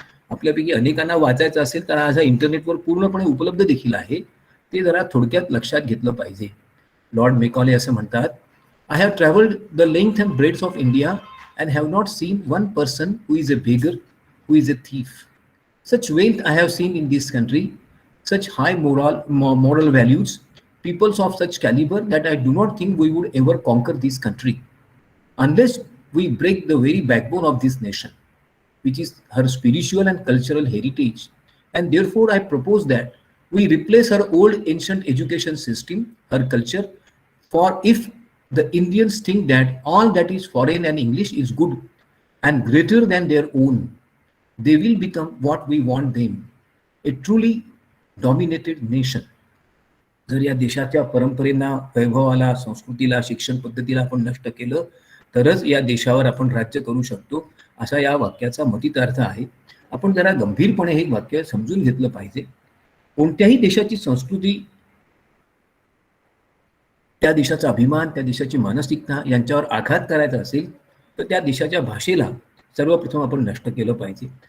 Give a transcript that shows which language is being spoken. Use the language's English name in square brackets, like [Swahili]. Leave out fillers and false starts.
[Marathi] आपल्यापैकी अनेकांना वाचायचं असेल तर आज इंटरनेटवर पूर्णपणे उपलब्ध देखील आहे. ते जरा थोडक्यात लक्षात घेतलं पाहिजे. लॉर्ड मेकॉले असं म्हणतात, [English] I have travelled the length and breadth of India and have not seen one person who is a beggar, who is a thief. Such wealth I have seen in this country, such high moral values, peoples of such caliber that I do not think we would ever conquer this country unless we break the very backbone of this nation, which is her spiritual and cultural heritage. And therefore, I propose that we replace her old ancient education system, her culture, for if the Indians think that all that is foreign and English is good and greater than their own, they will become what we want them, a truly dominated nation. [Marathi] जर या देशाच्या परंपरेला, वैभवाला, संस्कृतीला, शिक्षण पद्धतीला आपण नष्ट केलं तरच या देशावर आपण राज्य करू शकतो, असा या वाक्याचा मतितार्थ आहे. आपण जरा गंभीरपणे हे वाक्य समजून घेतलं पाहिजे. कोणत्याही देशाची संस्कृती, त्या देशाचा अभिमान, त्या देशाची मानसिकता यांच्यावर आघात करायचा असेल तर त्या देशाच्या भाषेला सर्वप्रथम आपण नष्ट केलं पाहिजे.